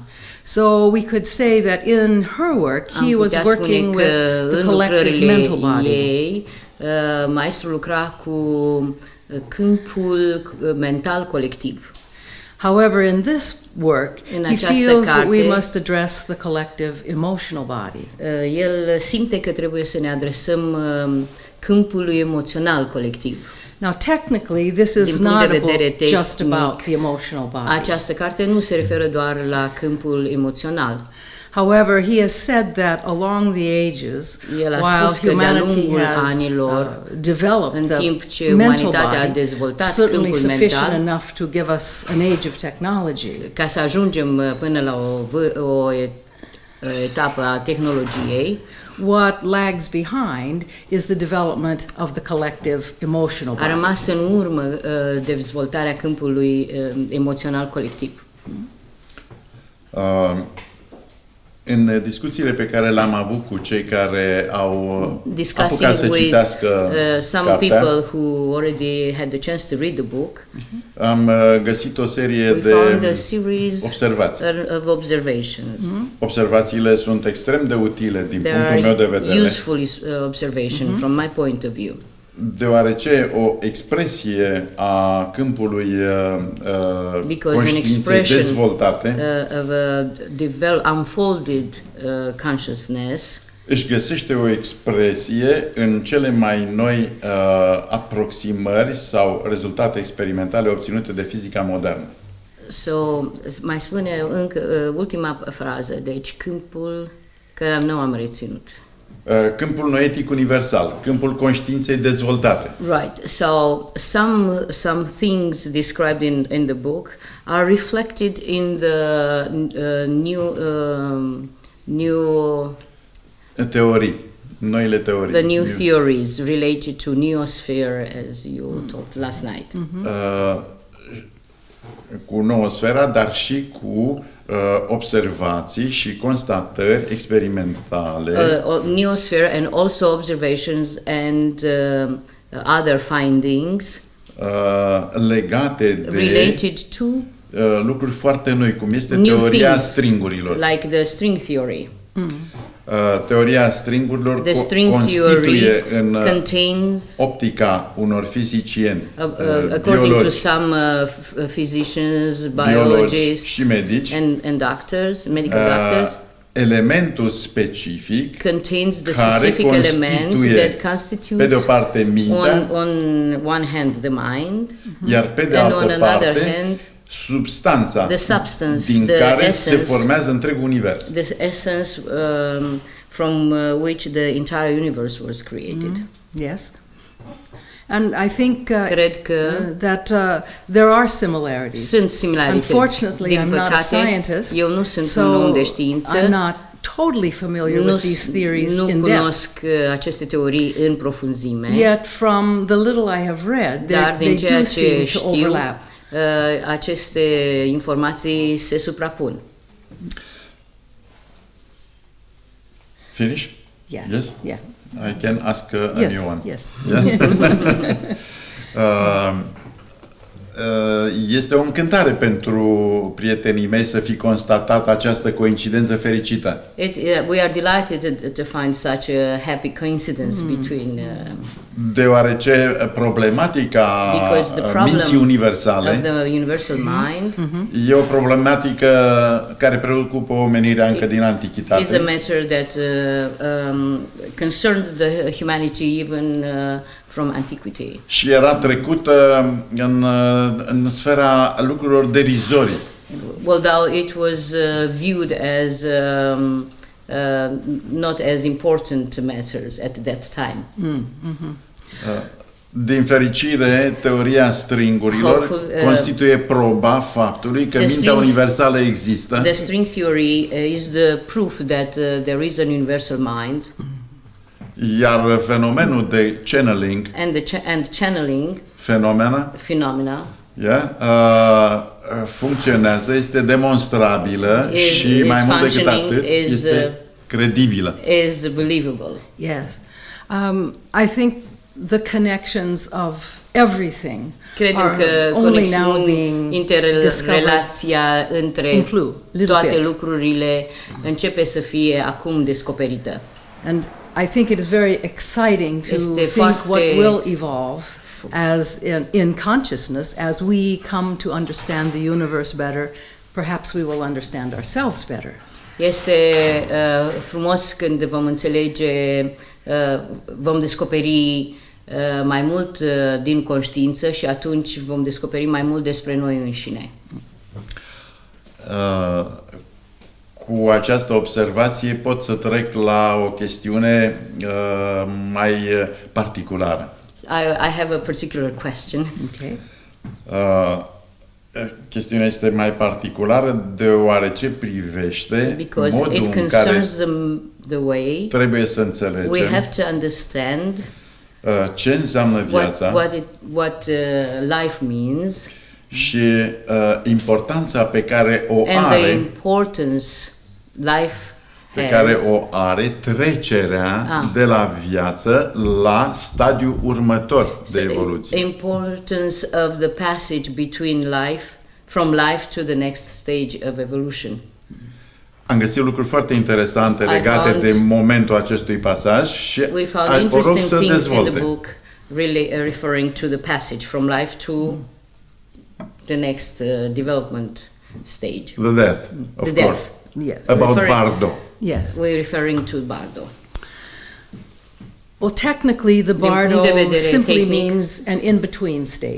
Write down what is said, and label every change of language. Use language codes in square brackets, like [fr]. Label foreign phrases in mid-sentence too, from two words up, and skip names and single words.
[en] So we could say that in her work he was working with the collective mental body. [ro] Ei, maestrul lucra cu câmpul mental colectiv. [en] However, in this work, he feels that we must address the collective emotional body. [ro] El simte că trebuie să ne adresăm câmpului emoțional colectiv. [en] Now, technically, this is not a book just about the emotional body. [ro] Această carte nu se referă doar la câmpul emoțional. [en] However, he has said that along the ages, while humanity has developed the mental body, certainly sufficient enough to give us an age of technology. [ro] Ca să ajungem până la o etapă a tehnologiei, [en] what lags behind is the development of the collective emotional body. [ro] A rămas în urmă dezvoltarea câmpului emoțional colectiv. În discuțiile pe care le-am avut cu cei care au apucat să citească [en] some people who already had the chance to read the book, [ro] am găsit o serie de observații. [en] Of observations. [ro] Observațiile sunt extrem de utile din punctul meu de vedere. [en] Useful observation from my point of view. [ro] Deoarece o expresie a câmpului conștiinței dezvoltate [en] unfolded consciousness [ro] își găsește o expresie în cele mai noi aproximări sau rezultate experimentale obținute de fizica modernă. So, mai spune încă ultima frază, deci câmpul care nu am reținut. Câmpul noetic universal, câmpul conștiinței dezvoltate. [en] Right. So some things described in the book are reflected in the new [ro] teorii, noile teorii. [en] The new theories related to noosphere, as you talked last night. [ro] Cu noosfera, dar și cu observații și constatări experimentale. [en] Noosphere and also observations and other findings [ro] legate de [en] related to [ro] lucruri foarte noi, cum este teoria stringurilor. [en] Like the string theory. [ro] Teoria stringurilor constituie în optica unor fizicieni, [en] according to some physicians, biologists [ro] și medici, [en] and doctors, medical doctors, [ro] elementul specific [en] contains the specific element that constitutes [ro] pe de o parte mintea, [en] on one hand the mind, [ro] iar pe de altă parte substanța din care se formează întregul univers. [en] The essence from which the entire universe was created. Yes. And I think that there are similarities. [ro] Sunt similarități. [en] Unfortunately, I'm not a scientist, [ro] eu nu sunt un om de știință. [en] I'm not totally familiar with these theories in depth. [ro] Nu cunosc aceste teorii în profunzime. [en] Yet from the little I have read, they do seem to overlap. [ro] Aceste informații se suprapun. [en] Finish? Yes. Yes? Yeah. I can ask a new one. Yes. [ro] Este o încântare pentru prietenii mei să fi constatat această coincidență fericită. [en] We are delighted to find such a happy coincidence between [ro] deoarece problematica minții universale [en] of the universal mind [ro] e o problematică care preocupă omenirea încă din antichitate. [en] Is a matter that concerned the humanity even from antiquity. [ro] Și era trecută în sfera lucrurilor derizorii. [en] Although it was viewed as not as important matters at that time. [ro] Din fericire, teoria stringurilor constituie proba faptului că mintea universală există. [en] The string theory is the proof that there is an universal mind. [ro] Iar fenomenul de channeling [en] and channeling phenomena [ro] funcționează, este demonstrabilă și mai mult decât atât este credibilă. [en] Is believable. Yes. I think the connections of everything are only now being [ro] interrelația între toate lucrurile începe să fie acum descoperită. [en] And I think it is very exciting to think what will evolve as in consciousness as we come to understand the universe better. Perhaps we will understand ourselves better. [ro] Este frumos când vom înțelege, vom descoperi mai mult din conștiință și atunci vom descoperi mai mult despre noi înșine. Cu această observație pot să trec la o chestiune mai particulară. [en] I have a particular question. Okay. [ro] Chestiunea este mai particulară deoarece privește modul în care [en] the way [ro] trebuie să înțelegem [en] we have to understand [ro] ce înseamnă viața [en] what life means [ro] și importanța pe care o are trecerea de la viață la stadiul următor de evoluție. [en] Importance of the passage from life to the next stage of evolution. [ro] Am găsit lucruri foarte interesante legate de momentul acestui pasaj și o rog să dezvolte. [en] Really referring to the passage from life to the next development stage. The death, of course. Yes. About Bardo. Yes. We're referring to Bardo. Well, technically, the Bardo simply means an in-between state.